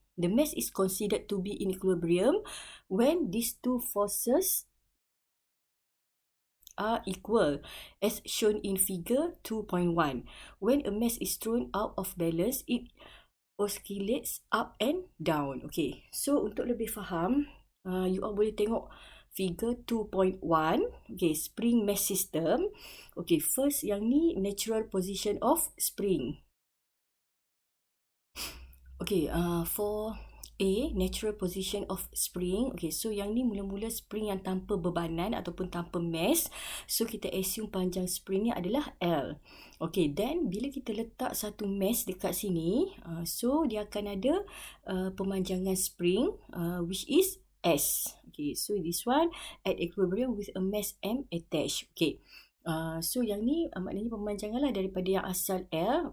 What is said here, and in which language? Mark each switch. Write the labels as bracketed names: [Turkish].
[English] The mass is considered to be in equilibrium when these two forces are equal, as shown in figure 2.1. When a mass is thrown out of balance, it oscillates up and down. [Malay] Okay, so untuk lebih faham, [English] you all [Malay] boleh tengok figure 2.1. [English] Okay, spring mass system. Okay, first [Malay] yang ni [English] natural position of spring. Okay, for A, natural position of spring. [Malay] Okay, so yang ni mula-mula spring yang tanpa bebanan ataupun tanpa mass. So kita assume panjang spring ni adalah L. Okay, then bila kita letak satu mass dekat sini, so dia akan ada pemanjangan spring [English] which is S. Okay, so this one at equilibrium with a mass M attached. Okay. [Malay] So yang ni maknanya pemanjangan lah daripada yang asal L.